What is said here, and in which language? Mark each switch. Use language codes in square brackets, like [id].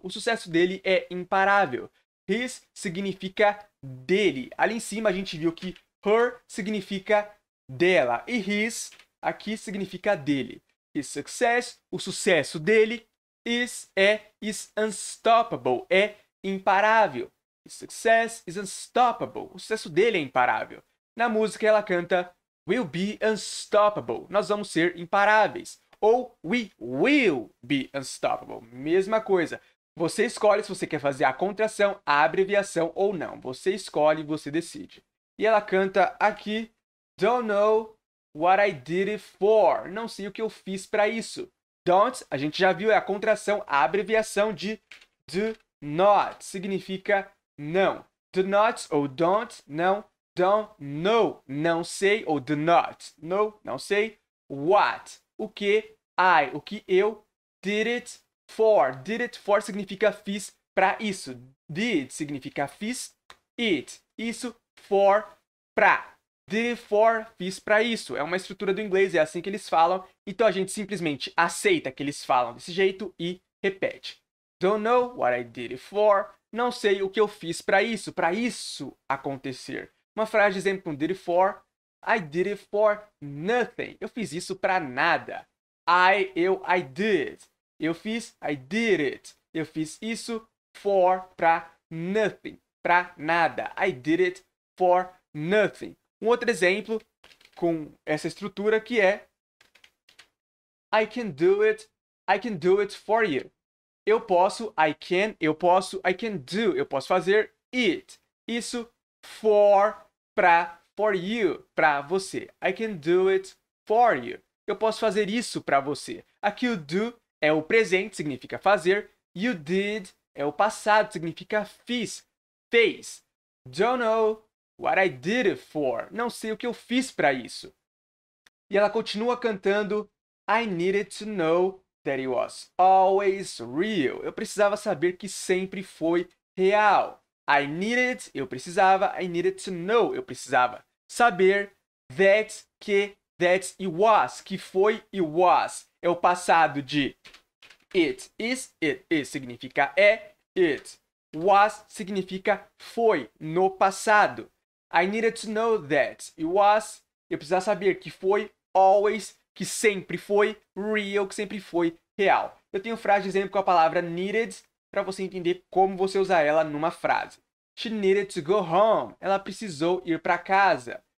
[pt] O sucesso dele é imparável. His significa dele. Ali em cima a gente viu que her significa dela. E his aqui significa dele. [en] His success, [pt] o sucesso dele, [en] is unstoppable, [pt] é imparável. [en] His success is unstoppable. [pt] O sucesso dele é imparável. Na música ela canta [en] We'll be unstoppable. [pt] Nós vamos ser imparáveis. Ou [en] we will be unstoppable. [pt] Mesma coisa. Você escolhe se você quer fazer a contração, a abreviação ou não. Você escolhe e você decide. E ela canta aqui [en] Don't know what I did it for. [pt] Não sei o que eu fiz para isso. Don't, a gente já viu, é a contração, a abreviação de do not. Significa não. Do not ou don't, não. [en] Don't know, [pt] não sei. Ou do not, no, não sei. What, o que, o que eu. [en] Did it for. Did it for [pt] significa fiz para isso. Did significa fiz. It, isso. For, pra. [en] Did it for, [pt] fiz para isso. É uma estrutura do inglês, é assim que eles falam. Então a gente simplesmente aceita que eles falam desse jeito e repete. [en] Don't know what I did it for. [pt] Não sei o que eu fiz para isso acontecer. Uma frase de exemplo com [en] did it for. I did it for nothing. [pt] Eu fiz isso para nada. I did. Eu fiz, [en] I did it. [pt] Eu fiz isso for, para [en] nothing, [pt] para nada. [en] I did it for nothing. [pt] Um outro exemplo com essa estrutura que é [en] I can do it for you. [pt] Eu posso, [en] I can do, [pt] eu posso fazer it. Isso [en] for you, [pt] para você. [en] I can do it for you. [pt] Eu posso fazer isso para você. Aqui o do é o presente, significa fazer. You did é o passado, significa fiz, fez. [en] Don't know what I did it for. [pt] Não sei o que eu fiz para isso. E ela continua cantando [en] I needed to know that it was always real. [pt] Eu precisava saber que sempre foi real. [en] I needed, eu precisava. I needed to know, [pt] eu precisava saber [en] that, que, that it was, [pt] que foi [en] it was. [pt] É o passado de it is significa é, it was significa foi, no passado. [en] I needed to know that it was, [pt] eu precisava saber que foi always, que sempre foi real, que sempre foi real. Eu tenho frase de exemplo com a palavra needed para você entender como você usar ela numa frase. [en] She needed to go home. [pt] Ela precisou ir para casa.